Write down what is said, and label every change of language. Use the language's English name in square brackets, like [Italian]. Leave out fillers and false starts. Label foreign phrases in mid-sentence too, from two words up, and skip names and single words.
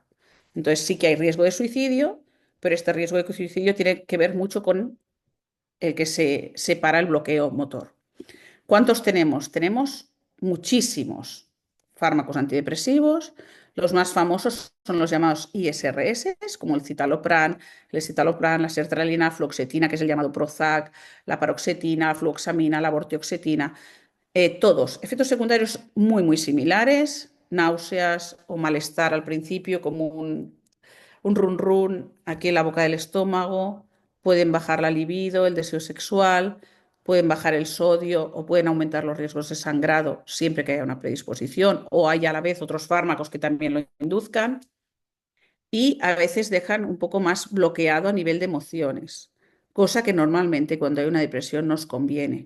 [Spanish] Entonces sí que hay riesgo de suicidio, pero este riesgo de suicidio tiene que ver mucho con el que se separa el bloqueo motor. ¿Cuántos tenemos? Tenemos muchísimos fármacos antidepresivos. Los más famosos son los llamados ISRS, como el escitalopram, la sertralina, fluoxetina, que es el llamado Prozac, la paroxetina, la fluoxamina, la vortioxetina. Todos, efectos secundarios muy, muy similares, náuseas o malestar al principio, como un run run aquí en la boca del estómago, pueden bajar la libido, el deseo sexual, pueden bajar el sodio o pueden aumentar los riesgos de sangrado siempre que haya una predisposición o haya a la vez otros fármacos que también lo induzcan y a veces dejan un poco más bloqueado a nivel de emociones, cosa que normalmente cuando hay una depresión nos conviene.